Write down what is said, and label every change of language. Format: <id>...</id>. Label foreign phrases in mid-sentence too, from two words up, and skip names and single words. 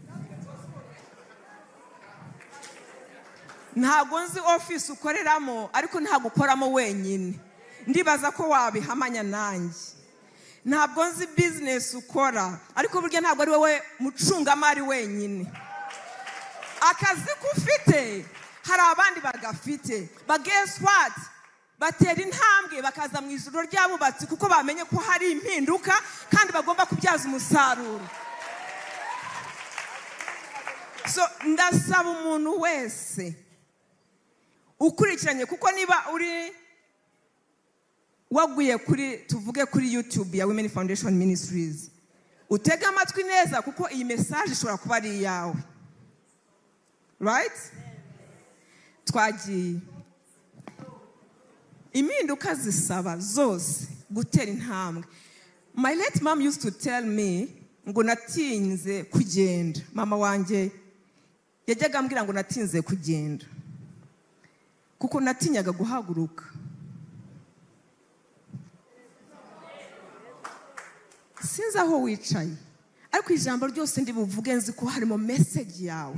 <rw>Ntabwo nzi office ukoreramo, ariko ntabwo ukoramo wenyine. Ndibaza ko wabihamanya nanjye. Ntabwo nzi business ukora, ariko burya ntabwo ari wowe mucungamari wenyine. Akazi kufite hari abandi bagafite.</rw> <en>But guess what?</en> <rw>Batera intambwe bakaza mu ijoro ry'abubatsi kuko bamenye ko hari impinduka kandi bagomba kubyaza umusaruro. So ndasaba umuntu wese ukurikiranye, kuko niba uri waguye kuri, tuvuge kuri YouTube ya Women Foundation Ministries, utega amatwi neza kuko iyi message ishobora kuba ari iyawe. Right? Twagiye. Impinduka zisaba zose gutera intambwe.</rw> <en>My late mom used to tell me</en> <rw>ngo natinze kugenda. Mama wanjye yajyaga ambwira ngo natinze kugenda kuko natinyaga guhaguruka. Sinzi aho wicaye, ariko ijambo ryose ndi buvuge nzi ko harimo message yawe.</rw>